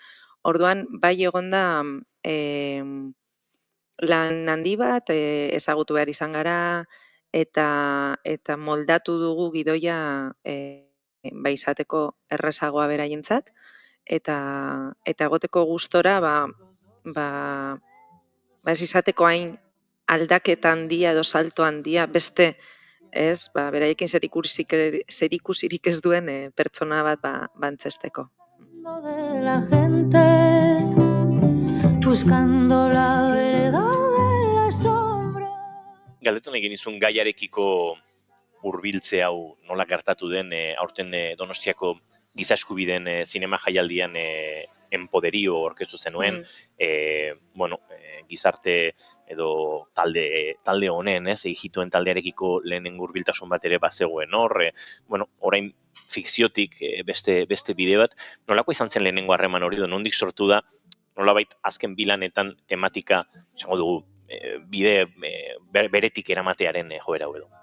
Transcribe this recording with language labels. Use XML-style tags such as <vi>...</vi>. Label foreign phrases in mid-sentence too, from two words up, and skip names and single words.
<eu>Orduan, bai egon da lan handi bat, ezagutu behar izan gara, eta moldatu dugu gidoia bai izateko errezagoa beraientzat, eta egoteko gustora, ez izateko hain aldaketa handia edo salto handia beste, ez, beraiekin zerikusirik ez duen pertsona bat bantzesteko.</eu> <es>De la gente, buscando la vereda de la sombra.</es> <eu>Galdetu nahi genizun gaiarekiko hurbiltze hau nola gertatu den aurten Donostiako giza eskubideen zinema jaialdian Empoderio orkestu zenuen, gizarte edo talde honen, ijitoen taldearekiko lehenengo hurbiltasun bat ere bazegoen hor, orain fikziotik beste bide bat, nolako izan zen lehenengo harreman hori, nondik sortu da, nolabait azken bilanetan tematika, esango dugu, bide beretik eramatearen joera hau edo.</eu>